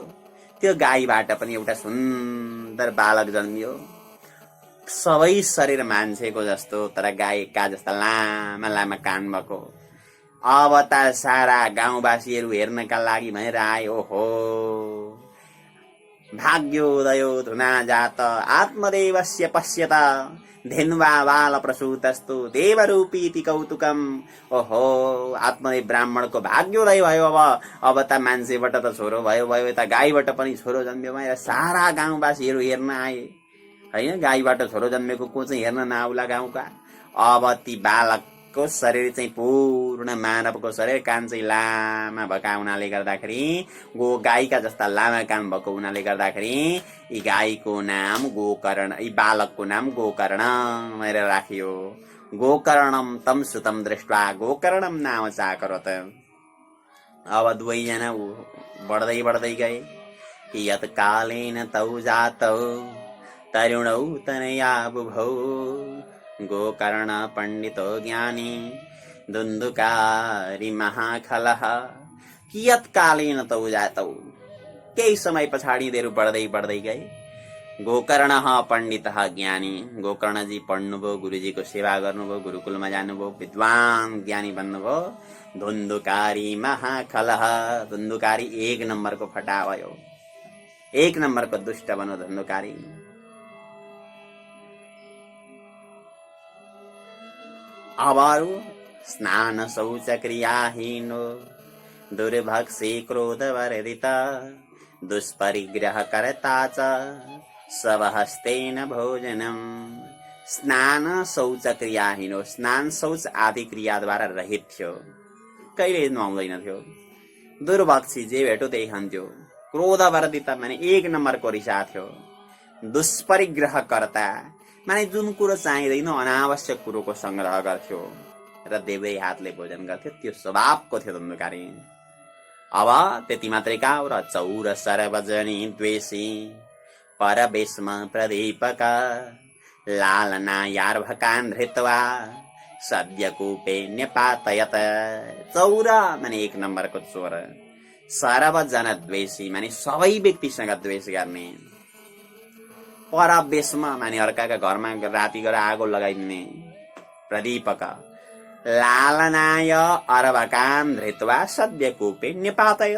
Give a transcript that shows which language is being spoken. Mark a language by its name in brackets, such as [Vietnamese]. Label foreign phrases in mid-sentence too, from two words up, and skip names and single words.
[Nepali] त्यो गाईबाट पनि एउटा सुन्दर बालक जन्मियो। सबै शरीर मान्छेको जस्तो, तर गाईका जस्ता लामा लामा कान भएको। अब त सारा गाउँवासीहरू हेर्नका लागि भनेर आए। [Sanskrit] ओहो भाग्योदयो धुना जात आत्मदेवस्य पश्यत धेन्वा बाल प्रसूतस्तु देवरूपीति कौतुकम। [Nepali] ओहो, आत्मदेव ब्राह्मणको भाग्योदय भयो। अब त मान्छेबाट त छोरो भयो, यता गाईबाट पनि छोरो जन्मियो भनेर सारा गाउँवासीहरू हेर्न आए होइन। गाईबाट छोरो जन्मेको को चाहिँ हेर्न नआउला गाउँका। अब ती बालकको शरीर चाहिँ पूर्ण मानवको शरीर, कान चाहिँ लामा भएका हुनाले गर्दाखेरि, गाईका जस्ता लामा कान भएको हुनाले गर्दाखेरि यी गाईको नाम गोकर्ण, यी बालकको नाम गोकर्ण भनेर राखियो। [Sanskrit] गोकर्णम तम सुतम दृष्ट्वा गोकर्णम नाम चाकरोत। [Nepali] अब दुवैजना बढ्दै बढ्दै गए। [Sanskrit] यत कालेन तौ जातौ तरुणौ तनया बुभौ गोकर्ण पण्डितो ज्ञानी दुन्दुकारी महाखलः। कियत कालेन तौ जातौ, [Nepali] केही समय पछाडि यिनीहरू बढ्दै बढ्दै गए। गोकर्ण पण्डित ज्ञानी, गोकर्णजी पढ्नुभयो, गुरुजीको सेवा गर्नुभयो, गुरुकुलमा जानुभयो, विद्वान ज्ञानी बन्नुभयो। धुन्धुकारी महाखलः, धुन्धुकारी 1 नम्बरको फटा भयो, 1 नम्बरको दुष्ट बन्यो धुन्धुकारी। [Sanskrit] अब स्नान शौच क्रियाहीनो दुर्भक्षी क्रोधवर्धित दुष्परिग्रह कर्ता च स्वहस्तेन भोजनम। स्नान शौच क्रियाहीनो, [Nepali] स्नान शौच आदि क्रियाद्वारा रहित थियो, कहिले नुहाउँदैन थियो। दुर्भक्षी, जे भेटो त्यही खान्थ्यो। क्रोधवर्धित माने 1 नम्बरको रिसा थियो। दुष्परिग्रह कर्ता माने जुन कुरो चाहिँदैन अनावश्यक कुरोको संग्रह गर्थ्यो र देब्रे हातले भोजन गर्थ्यो, त्यो स्वभावको थियो धुन्धुकारी। अब त्यति मात्रै का हो र [Sanskrit] चौर सर्वजनी द्वेषी परवेशमा प्रदीपक लालना यार्भकान धृत्वा सद्यकूपे न्यपातयत। [Nepali] चौर माने 1 नम्बरको चोर, [Sanskrit] सर्वजन द्वेषी [Nepali] माने सबै व्यक्तिसँग द्वेष गर्ने, परवेशमा माने अर्काका घरमा राति गएर आगो लगाइदिने, [Sanskrit] प्रदीपक लालनाय अर्भकान धृत्वा सद्यकूपे न्यपातयत।